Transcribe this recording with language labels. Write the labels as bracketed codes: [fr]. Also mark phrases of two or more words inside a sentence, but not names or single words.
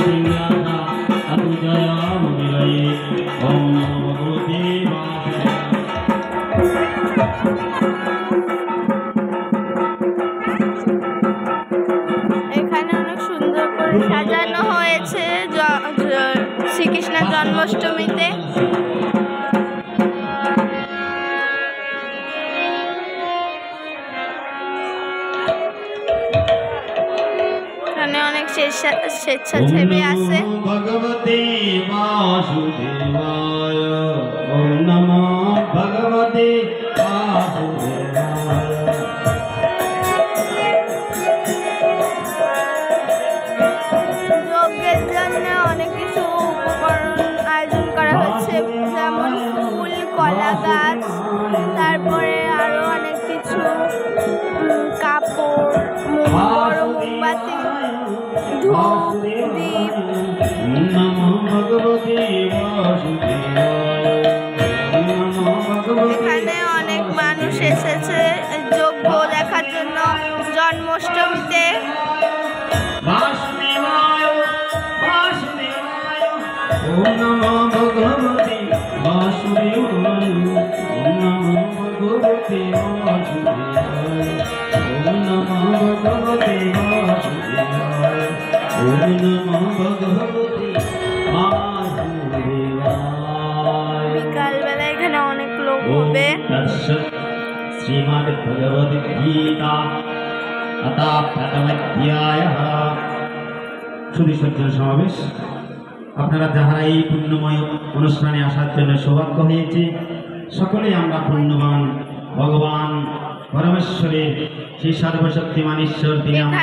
[bn] এখানে অনেক সুন্দর করে সাজানো হয়েছে শ্রীকৃষ্ণের জন্মাষ্টমীতে। এখানে অনেক স্বেচ্ছাসেবী আছে। [sa] ভগবতে বাসুদেবায় ওম নমো ভগবতে বাসুদেবায়। [bn] যজ্ঞের জন্য অনেক কিছু উপকরণ আয়োজন করা হচ্ছে, যেমন ফুল, কলা গাছ, তারপরে আরো অনেক কিছু, কাপড়, বড় মোমবাতি, ধূপ, দীপ। এখানে অনেক মানুষ এসেছে যজ্ঞ দেখার জন্য জন্মাষ্টমীতে। [sa] ওম নমো ভগবতে বাসুদেবায় ওম নমো ভগবতে বাসুদেবায় ওম নমো ভগবতে বাসুদেবায় ওম নমো ভগবতে বাসুদেবায়। [bn] বিকালবেলা এখানে অনেক লোক হবে। [sa] শ্রীমদ্ ভগবদ গীতা অথা প্রথম অধ্যায়ঃ। [bn] সুধী সজ্জন সমাবেশ, আপনারা যাহারা এই পুণ্যময় অনুষ্ঠানে আসার জন্য সৌভাগ্য হয়েছে, সকলেই আমরা পুণ্যবান ভগবান পরমেশ্বরের সেই সর্বশক্তিমান ঈশ্বর তিনি